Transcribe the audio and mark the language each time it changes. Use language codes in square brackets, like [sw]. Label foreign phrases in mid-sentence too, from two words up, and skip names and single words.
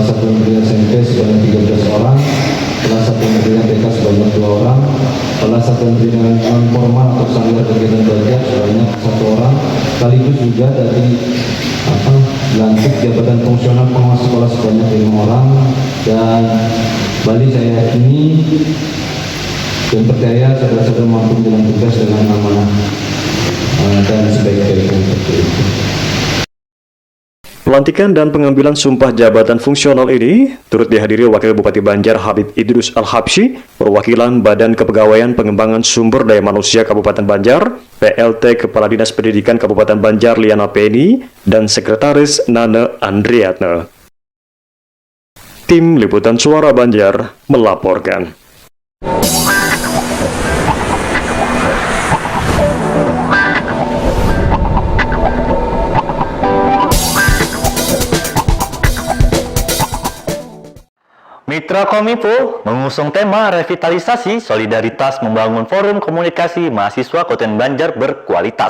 [id] Satuan Pendidikan SMP sebanyak 13 orang, Kepala Satuan Pendidikan TK sebanyak 2 orang, Kepala Satuan Pendidikan Non-Formal atau Sanggar Kegiatan Belajar sebanyak 1 orang, sekaligus juga dari dilantik jabatan fungsional pengawas sekolah sebanyak 5 orang, dan Bali saya yakini dan percaya saudara-saudara mampu menjalankan tugas dengan amanah dan sebaik-baiknya. Pelantikan dan pengambilan sumpah jabatan fungsional ini turut dihadiri Wakil Bupati Banjar Habib Idrus Al-Habsyi, perwakilan Badan Kepegawaian Pengembangan Sumber Daya Manusia Kabupaten Banjar, PLT Kepala Dinas Pendidikan Kabupaten Banjar Liana Penny, dan Sekretaris Nana Andriatna. Tim Liputan Suara Banjar melaporkan. Mitra Kominfo mengusung tema revitalisasi solidaritas membangun forum komunikasi mahasiswa Kabupaten Banjar berkualitas.